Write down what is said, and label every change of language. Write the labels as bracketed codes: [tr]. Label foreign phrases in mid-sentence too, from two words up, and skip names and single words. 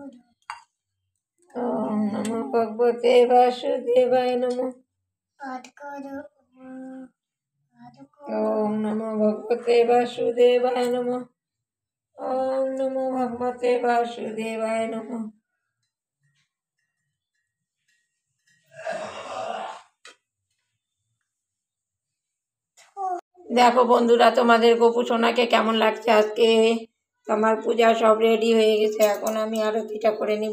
[sa] ওম নমো ভগবতে বাসুদেবায় নমো। ওম নমো ভগবতে বাসুদেবায় নমো। ওম নমো ভগবতে বাসুদেবায় নমো। [bn] দেখো বন্ধুরা, তোমাদের গোপুসোনাকে কেমন লাগছে আজকে। আমার পূজা সব রেডি হয়ে গেছে, এখন আমি আরতিটা করে নিব।